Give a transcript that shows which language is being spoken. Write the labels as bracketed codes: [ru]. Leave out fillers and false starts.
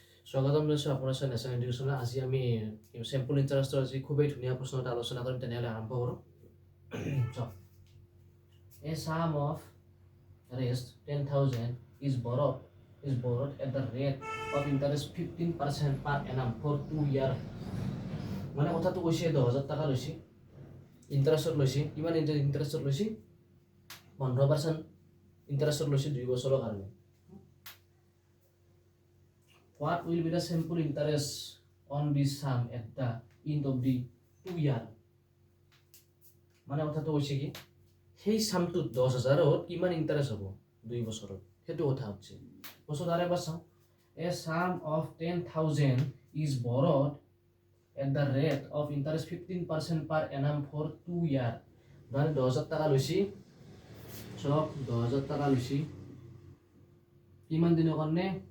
[as] স্বাগতম জনাইছো আপোনাৰ নেশ্যনেল এডুকেশ্যনত। আজি আমি চেম্পল ইণ্টাৰেষ্টৰ আজি খুবেই ধুনীয়া প্ৰশ্ন এটা আলোচনা কৰিম। তেনেহ'লে আৰম্ভ কৰোঁ। [en] A sum of rest 10,000 is borrowed at the rate of interest 15% per annum for 2 years. [as] মানে কথাটো কৈছে 10,000 টকা লৈছে, ইণ্টাৰেষ্টত লৈছে। কিমান ইণ্টাৰেষ্টত লৈছে? 15% ইণ্টাৰেষ্টত লৈছে 2 বছৰৰ কাৰণে। [en] What will be the simple interest on this sum at the end of the 2 year? [as] মানে কথাটো কৈছে কি সেই সামটোত 10,000ত কিমান ইণ্টাৰেষ্ট হ'ব 2 বছৰত, সেইটো কথা হচ্ছে। বছৰত আৰু এবাৰ চাওঁ। [en] A sum of 10,000 is borrowed at the rate of interest 15% per annum for 2 year. [as] মানে 10,000 টাকা লৈছি, সব 10,000 টাকা লৈছি কিমান দিনৰ কাৰণে?